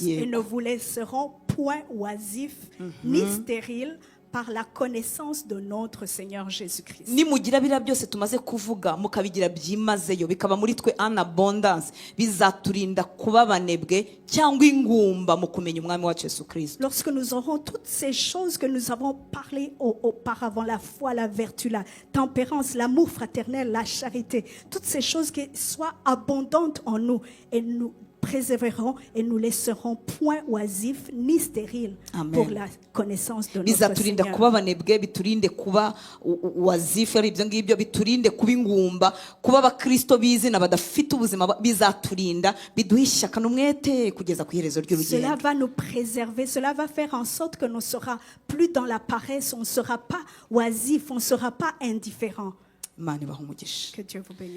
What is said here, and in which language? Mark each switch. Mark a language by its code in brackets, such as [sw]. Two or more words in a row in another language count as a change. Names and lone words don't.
[en] Yeah. [fr] et ne vous laisseront point oisifs ni stériles par la connaissance de notre Seigneur Jésus-Christ. [rw] Nimugira biriya byose tumaze kuvuga mukabigira byimazeyo bikaba muri twe [fr] en abondance [rw] bizaturinda kuba abanebwe cyangwa ingumba mu kumenya umwami wacu Yesu Kristo. [fr] Lorsque nous aurons toutes ces choses que nous avons parlé auparavant, la foi, la vertu, la tempérance, l'amour fraternel, la charité, toutes ces choses qui soient abondantes en nous et nous préserverons et nous laisserons point oisifs ni stériles. Amen. Pour la connaissance de notre [rw] Bizaturinda [fr] Seigneur. [rw] kuba abanebwe, biturinde kuba wazifu ari ibyo ngibyo, biturinde kuba ingumba, kuba abakristo bizina badafite ubuzima, bizaturinda biduhe ishyaka n'umwete kugeza ku iherezo [fr] Cela [rw] ry'urugendo. [fr] va nous préserver, cela va faire en sorte que nous ne serons plus dans la paresse, on ne sera pas oisif, on ne sera pas indifférent. [rw] Imana ibahe umugisha. [fr] Que Dieu vous bénisse.